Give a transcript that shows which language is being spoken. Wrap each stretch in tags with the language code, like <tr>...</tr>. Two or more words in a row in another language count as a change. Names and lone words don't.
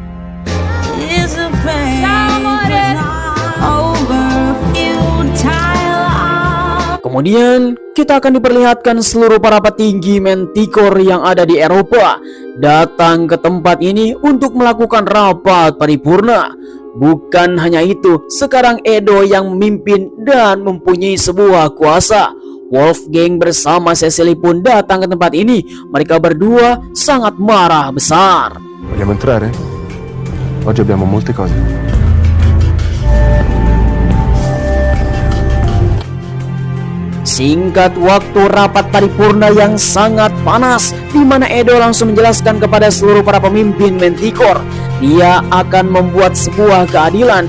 <id>Kemudian kita akan diperlihatkan seluruh para petinggi Manticore yang ada di Eropa datang ke tempat ini untuk melakukan rapat paripurna. Bukan hanya itu, sekarang Edo yang memimpin dan mempunyai sebuah kuasa. Wolfgang bersama Cecily pun datang ke tempat ini. Mereka berdua sangat marah besar.</id> <it>Vogliamo entrare? Oggi abbiamo molte cose.</it> <id>Singkat waktu rapat paripurna yang sangat panas, di mana Edo langsung menjelaskan kepada seluruh para pemimpin Manticore, dia akan membuat sebuah keadilan.</id>